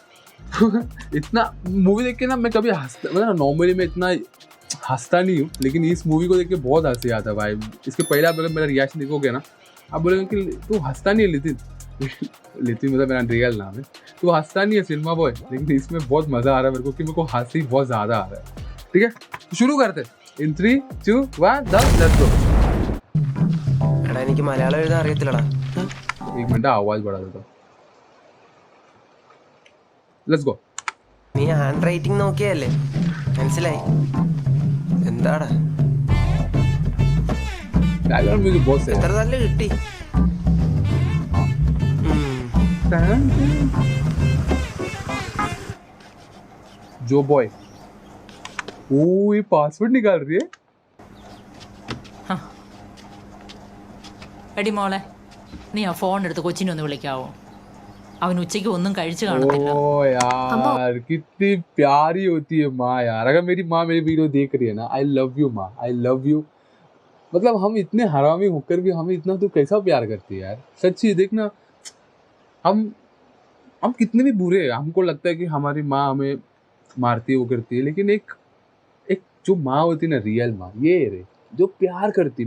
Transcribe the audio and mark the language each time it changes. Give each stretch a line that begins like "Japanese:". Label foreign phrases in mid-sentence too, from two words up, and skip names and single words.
Hindi: इतना मूवी देख के ना मैं कभी हंसता, मतलब नॉर्मली मैं इतना हंसता नहीं हूँ, लेकिन इस मूवी को देख के बहुत हंसी आता है भाई. इसके पहले आप अगर मेरा रिएक्शन देखोगे ना, आप बोलेंगे कि तू हंसता नहीं है लितिन. लितिन मतलब मेरा रियल नाम है. तू हंसता नहीं है सिनेमा बॉय, लेकिन इसमें बहुत मज़ा आ रहा है मेरे को, कि मेरे को हंसी बहुत ज़्यादा आ रहा है. ठीक है, तो शुरू करते. इन 3, 2, 1
English: let's go.
Malayalam: എനിക്ക് മലയാളം എഴുതാൻ അറിയത്തില്ലടാ.
Hindi: एक मिनट आवाज़ बढ़ा देता.
English: Let's go.
Malayalam: നീ ഹാൻഡ് റൈറ്റിംഗ് നോക്കിയല്ലേ, മനസ്സിലായി. എന്താടാ
English: background music
Hindi: बहुत सही
Malayalam: എത്ര നല്ല കിട്ടി.
Hindi: जो बॉय. ओ ये पासवर्ड निकाल रही है.
Malayalam: എടി മോളെ, നീ ആ ഫോൺ എടുത്ത് കൊച്ചിനെ ഒന്ന് വിളിക്കാവോ? അവൻ ഉച്ചയ്ക്ക് ഒന്നും കഴിച്ചു കാണത്തില്ല.
Hindi: ओ यार कितनी प्यारी होती है माँ यार. अगर मेरी माँ मेरी वीडियो देख रही है ना,
English: I love you
Hindi: माँ,
English: I love you.
Hindi: मतलब हम इतने हरामी होकर भी हमें इतना तो कैसा प्यार करती है यार. सच्ची देखना, हम कितने भी बुरे हैं, हमको लगता है कि हमारी माँ हमें मारती है, वो करती है, लेकिन एक जो माँ होती है ना, रियल माँ, ये रे जो प्यार करती.